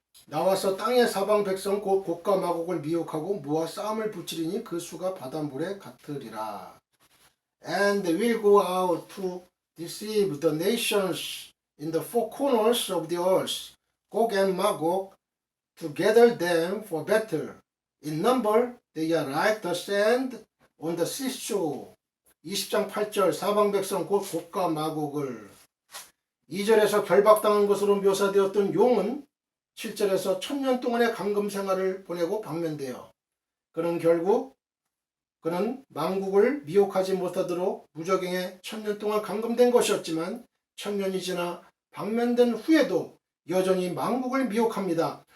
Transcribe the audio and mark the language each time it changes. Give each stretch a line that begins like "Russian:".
Korean: 나와서 땅의 사방 백성 곧 곡과 마곡을 미혹하고 모아 싸움을 붙이리니 그 수가 바닷물에 같으리라.
English: And will go out to deceive the nations in the four corners of the earth, Gog and Magog, to gather them for battle. In number they are like the sand on the seashore.
Korean: 20장 8절 사방 백성 곧 곡과 마곡을. 2절에서 결박당한 것으로 묘사되었던 용은 7절에서 1000년 동안의 감금 생활을 보내고 방면되어 그는 망국을 미혹하지 못하도록 무적행에 1000년 동안 감금된 것이었지만 1000년이 지나 방면된 후에도 여전히 망국을 미혹합니다.